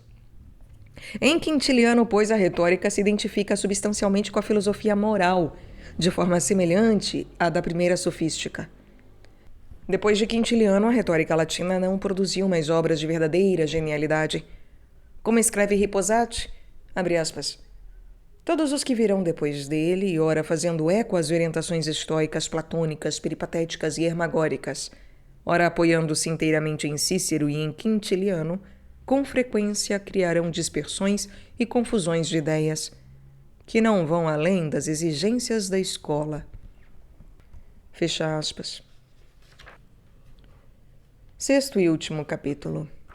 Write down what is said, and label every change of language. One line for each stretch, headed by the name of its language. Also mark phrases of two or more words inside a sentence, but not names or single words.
Portuguese: Em Quintiliano, pois, a retórica se identifica substancialmente com a filosofia moral, de forma semelhante à da primeira sofística. Depois de Quintiliano, a retórica latina não produziu mais obras de verdadeira genialidade. Como escreve Riposati, abre aspas, todos os que virão depois dele, ora fazendo eco às orientações estoicas, platônicas, peripatéticas e hermagóricas, ora apoiando-se inteiramente em Cícero e em Quintiliano, com frequência criarão dispersões e confusões de ideias, que não vão além das exigências da escola. Fecha aspas. 6º e último capítulo.